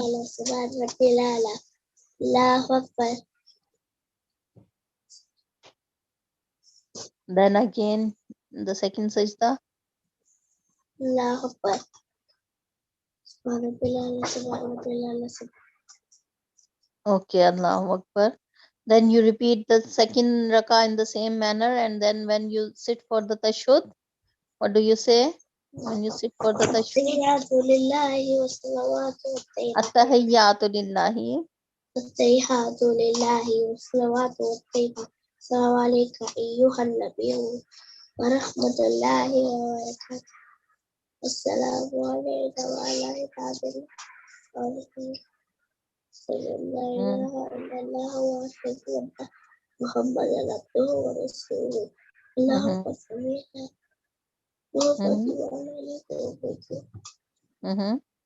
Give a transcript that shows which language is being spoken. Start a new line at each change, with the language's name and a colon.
Arabic: الأعلى سبحان ربي الأعلى الله أكبر
English: Then again, the second sajda.
Arabic: الله أكبر سبحان ربي الأعلى سبحان ربي الأعلى
English: Okay,
Arabic: Allahu Akbar.
English: Then you repeat the second rakah in the same manner, and then when you sit for the tashahhud, what do you say? When you sit for the tashahhud,
Arabic: التحيات لله والصلوات والطيبات at-tahiyyatu lillahi. التحيات لله والصلوات والطيبات السلام عليك أيها النبي ورحمة الله وبركاته السلام علينا وعلى عباد الله الصالحين أشهد أن لا إله إلا الله وأشهد أن محمدا عبده ورسوله اللهم صل على محمد وعلى آله وصحبه